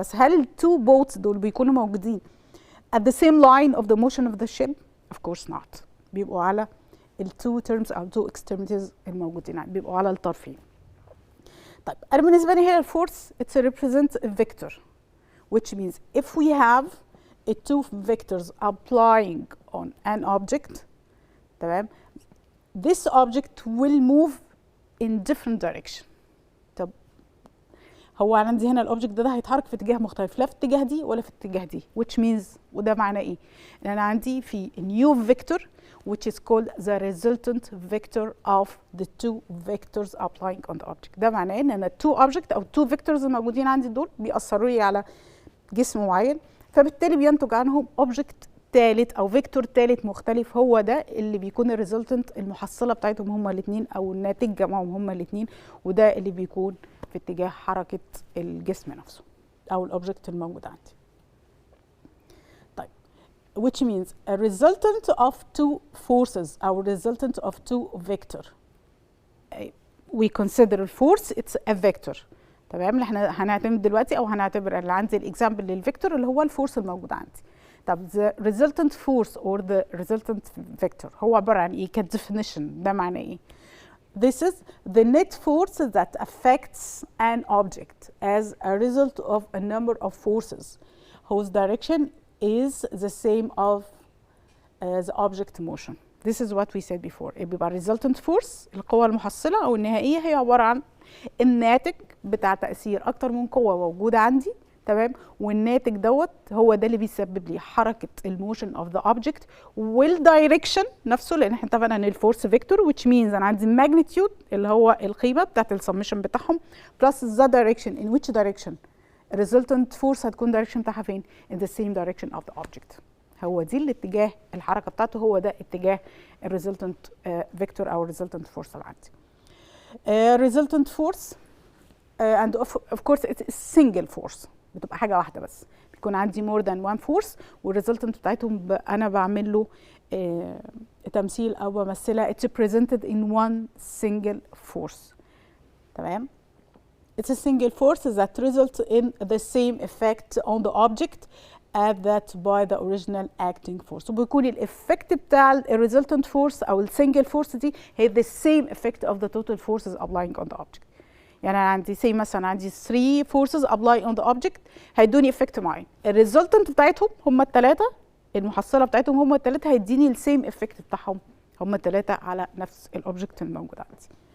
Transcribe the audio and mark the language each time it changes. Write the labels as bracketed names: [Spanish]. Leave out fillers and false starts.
[Arabic] بس هل التو بوتس دول بيكونوا موجودين [English] at the same line of the motion of the ship؟ of course not. [Arabic] بيبقوا على التو terms او [English] two extremities [Arabic] الموجودين، بيبقوا على الطرفين. طيب انا بالنسبه لي هنا الفورس [English] it's a represent a vector, which means if we have a two vectors applying on an object, [Arabic] تمام، [English] this object will move in different direction. [Arabic] طب هو عندي هنا الاوبجكت ده هيتحرك في اتجاه مختلف، لا في الاتجاه دي ولا في الاتجاه دي، [English] which means [Arabic] وده معناه ايه؟ ان انا عندي في [English] new vector which is called the resultant vector of the two vectors applying on the object. [Arabic] ده معناه ان انا two object او [English] two vectors [Arabic] الموجودين عندي دول بيأثروا لي على جسم معين، فبالتالي بينتج عنهم object ثالث او فيكتور ثالث مختلف، هو ده اللي بيكون الريزلتنت المحصله بتاعتهم هما الاثنين او الناتج جمعهم هما الاثنين، وده اللي بيكون في اتجاه حركه الجسم نفسه او الاوبجكت الموجود عندي. طيب [English] which means a resultant of two forces او resultant of two vector. we consider force it's a vector. [Arabic] تمام، اللي احنا هنعتمد دلوقتي او هنعتبر اللي عندي الاكزامبل للفيكتور اللي هو الفورس الموجود عندي. [English] طب the resultant force or the resultant vector [Arabic] هو عبارة عن ايه [English] كdefinition؟ [Arabic] ده معناه ايه؟ [English] This is the net force that affects an object as a result of a number of forces whose direction is the same of the object motion. This is what we said before. [Arabic] بيبقى resultant force القوة المحصلة أو النهائية هي عبارة عن الناتج بتاع تأثير أكتر من قوة موجودة عندي، تمام؟ والناتج دوت هو ده اللي بيسبب لي حركة الموشن of the object والدايركشن نفسه، لأن احنا اتفقنا إن الفورس فيكتور [English] which means [Arabic] أنا عندي magnitude اللي هو القيمة بتاعت السمشن بتاعهم [English] plus the direction in which direction [Arabic] resultant force هتكون direction بتاعها فين؟ [English] in the same direction of the object. [Arabic] هو دي الاتجاه الحركة بتاعته، هو ده اتجاه الريزلتنت فيكتور أو الريزلتنت فورس اللي عندي. [English] resultant force and of course it's a single force، [Arabic] بتبقى حاجة واحدة بس، بيكون عندي [English] more than one force [Arabic] والريزلتنت بتاعتهم أنا بعمل له تمثيل أو بمثلها [English] it's presented in one single force. [Arabic] تمام؟ [English] It's a single force that results in the same effect on the object as that by the original acting force. [Arabic] وبيكون الإفكت بتاع الريزلتنت فورس أو السنجل فورس دي هي [English] the same effect of the total forces applying on the object. [Arabic] يعني أنا عندي say مثلا عندي [English] 3 forces apply on the object [Arabic] هيدوني effect معين. الريزلتنت بتاعتهم هم الثلاثة، المحصلة بتاعتهم هم الثلاثة هيديني السيم effect بتاعهم هم الثلاثة على نفس الأوبجكت الموجود عندي.